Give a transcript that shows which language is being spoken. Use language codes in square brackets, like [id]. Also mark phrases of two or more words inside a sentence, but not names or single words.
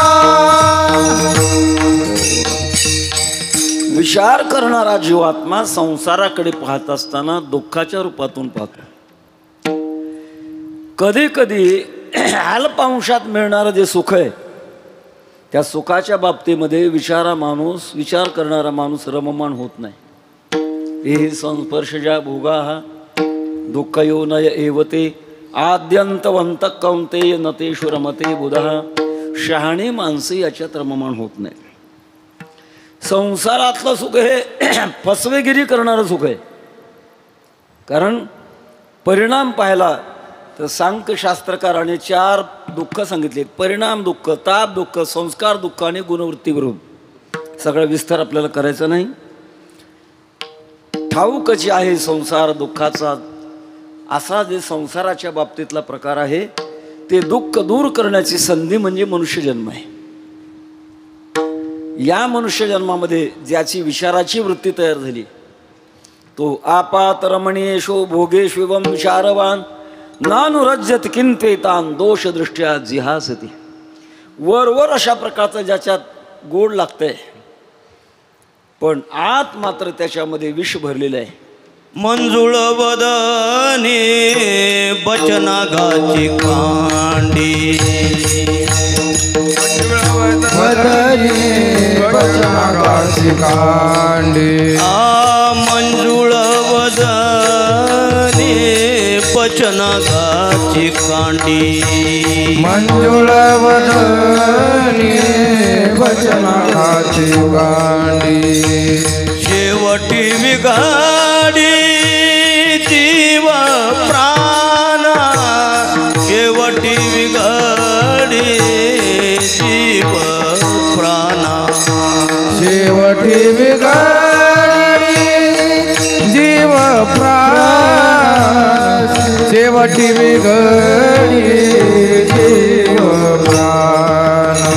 [mr] विचार करणारा जीवात्मा संसाराकडे पाहत असताना दुःखाच्या रूपातून पाहतो. कधी कधी अल्पांशात मिळणारं जे सुख आहे त्या सुखाच्या बाबतीमध्ये विचार करणारा माणूस रममाण होत नाही. [sa] हे संस्पर्शजा भोगा दुःख योनय एवते आद्यंतवंत कौंतेय नतेषु रमते बुधा. [mr] शहाणी माणसे याच्यात रममाण होत नाही. संसारातलं सुख हे फसवेगिरी करणारं सुख आहे. कारण परिणाम पाहिला तर सांख्यशास्त्रकाराने 4 दुःख सांगितले. परिणाम दुःख, ताप दुःख, संस्कार दुःख आणि गुणवृत्ती विरोध. सगळा विस्तार आपल्याला करायचा नाही. ठाऊकची आहे संसार दुःखाचा. असा जे संसाराच्या बाबतीतला प्रकार आहे ते दुःख दूर करण्याची संधी म्हणजे मनुष्यजन्म आहे. या मनुष्यजन्मामध्ये ज्याची विचाराची वृत्ती तयार झाली तो [sa] आपात रमणीयेषु भोगेष्विवं विचारवान नानुरज्यत किंतेतान दोषदृष्ट्या जिहासती. [mr] वर अशा प्रकारचं ज्याच्यात गोड लागतंय पण आत मात्र त्याच्यामध्ये विष भरलेलं आहे. मंजुळ वदने बचनागाची कांडी वदने वचनागाची कांडी मंजुळ वदने बचनागाची कांडी मंजुळ वदने वचनागाची कांडी शेवटी विगाडी जीव प्राण शेवटी विगाडी जीव प्राण शेवटी विगाडी जीव प्राण शेवटी विगाडी जीव प्राण